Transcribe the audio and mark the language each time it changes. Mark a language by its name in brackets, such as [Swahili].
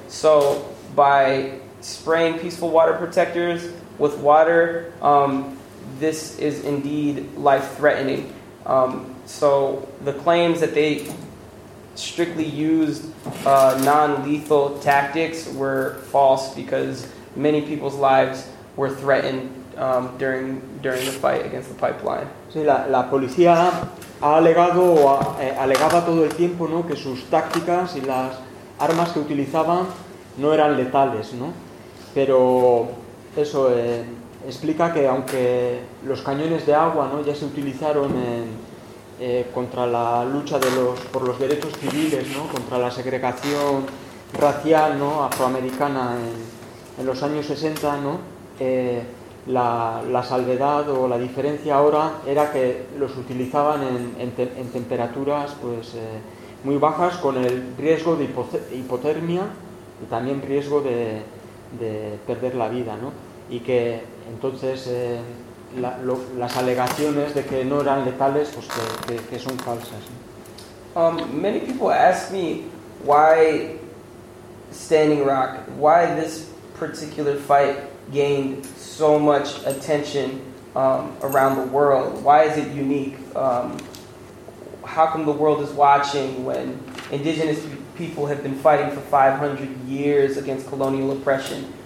[English] So by spraying peaceful water protectors with water, this is indeed life-threatening. So the claims that they strictly used non-lethal tactics were false, because many people's lives were threatened during the fight against the pipeline. [Spanish] Sí, la policía ha alegado o alegaba todo el tiempo, ¿no?, que sus tácticas y las armas que utilizaban no eran letales, ¿no? Pero eso explica que aunque los cañones de agua, ¿no?, ya se utilizaron contra la lucha por los derechos civiles, ¿no?, contra la segregación racial, ¿no?, afroamericana en los años 60, ¿no?, la salvedad o la diferencia ahora era que los utilizaban en temperaturas pues muy bajas, con el riesgo de hipotermia y también riesgo de perder la vida, ¿no? Y que entonces las alegaciones de que no eran letales pues que son falsas, ¿no? [English] Many people ask me why Standing Rock, why this particular fight gained so much attention around the world. Why is it unique? How come the world is watching when indigenous people have been fighting for 500 years against colonial oppression?